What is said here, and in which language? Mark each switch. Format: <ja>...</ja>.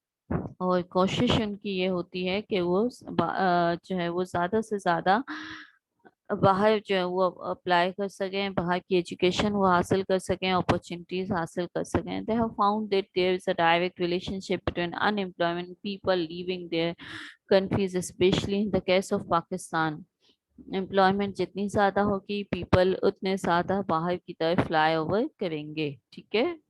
<ur>اور کوشش ان کی یہ ہوتی ہے کہ وہ جو ہے وہ زیادہ سے زیادہ باہر جو ہے وہ اپلائی کر سکیں، باہر کی ایجوکیشن وہ حاصل کر سکیں، اپرچونیٹیز حاصل کر سکیں.</ur> <en>They have found that there is a direct relationship between unemployment and people leaving their countries, especially in the case of Pakistan.</en> <ur>Employment جتنی زیادہ ہوگی، پیپل اتنے زیادہ باہر کی طرف فلائی اوور کریں گے، ٹھیک ہے.</ur>